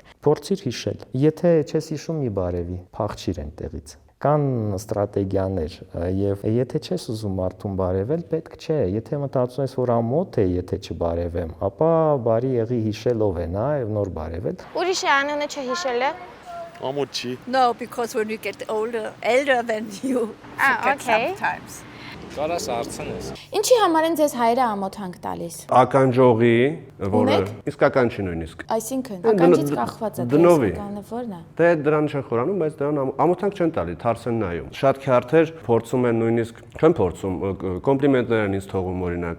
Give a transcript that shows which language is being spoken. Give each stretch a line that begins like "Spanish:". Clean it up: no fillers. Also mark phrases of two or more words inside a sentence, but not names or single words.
Armenian: Փորձիր հիշել։ Եթե չես հիշում, մի բարևի, փախչիր այնտեղից։ Կան ստրատեգիաներ եւ եթե չես ուզում մարդուն բարևել, պետք չէ, եթե մտածում ես, որ ամոթ է, եթե չբարևեմ, ապա բարի եղի հիշել ով է նա եւ նոր բարևել։ Ուրիշի անունը չհիշելը։ Amochi.
English: No, because when you get elder than you forget sometimes.
Armenian: Կարաս հարցնես։ Ինչի համար են ձեզ հայրը ամոթանք տալիս։ Ականջողի, որը իսկական չի նույնիսկ։ Այսինքն, ականջից կախված է դրսականը որն է։ Դե դրան չեն խորանում, բայց դրան ամոթանք չեն տալի, թարս են նայում։ Շատ քյարթեր փորձում են նույնիսկ, չեն փորձում, կոմպլիմենտներ են ինձ թողում օրինակ։